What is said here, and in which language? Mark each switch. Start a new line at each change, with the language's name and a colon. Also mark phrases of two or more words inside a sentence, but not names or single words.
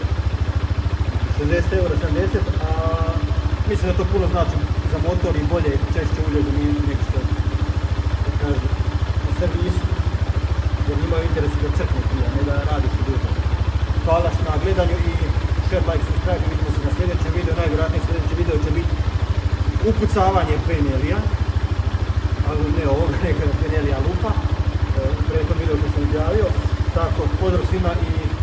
Croatian: 60 eura, 70, a mislim da to puno znači za motor i bolje češće ulje zamijeniti nego što kažu u servisu, jer imaju interes da crkne prije, ne da radi se dugo. Hvala na gledanju i
English: share, like, subscribe,
Croatian: vidimo se na sljedećem videu, najvjerojatnije sljedeći video će biti upucavanje penelija, ali ne ovoga, nego penelija lupa, u prethodnom videu što sam izjavio. Tako, pozdrav svima i